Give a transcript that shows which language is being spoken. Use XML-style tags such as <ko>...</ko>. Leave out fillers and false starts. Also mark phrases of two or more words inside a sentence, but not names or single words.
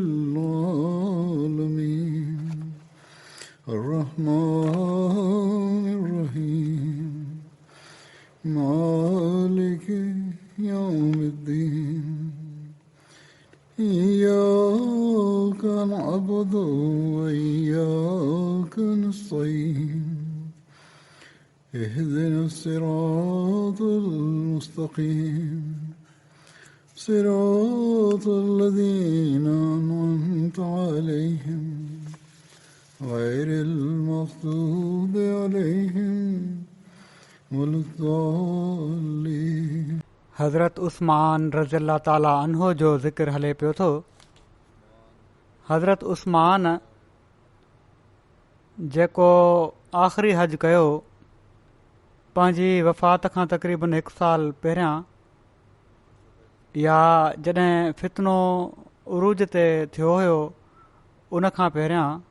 <ar>العالمين الرحمن الرحيم مالك يوم الدين إياك نعبد وإياك نستعين اهدنا الصراط المستقيم صراط الذين أنعمت عليهم غير المغضوب عليهم ولا الضالين.</ar> <sd>हज़रत उस्मान</sd> <ar>رضي الله تعالى عنه</ar> <sd>जो ज़िक्र हले पियो थो. हज़रत उस्मान जेको आख़िरी हज कयो पंहिंजी वफ़ात खां तक़रीबन 1 साल पहिरियां या जॾहिं फितनो उरूज ते थियो हुयो उन खां पहिरियां,</sd>